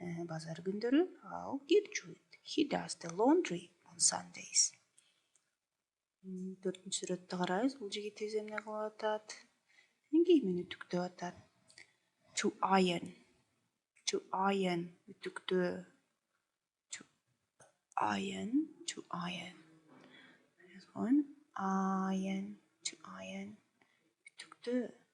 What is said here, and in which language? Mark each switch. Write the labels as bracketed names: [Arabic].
[Kyrgyz] Базар күндөрү ал кир жууйт. [English] He does the laundry on Sundays. [Kyrgyz] Төртүнчү сүрөттө карайбыз. Бул жигитибиз эмне кылып атат? Кийимин үтүктөп атат. [English] To iron. To iron. [Kyrgyz] Үтүктөө. [English] To iron. To iron. Iron. To iron. Үтүктөө.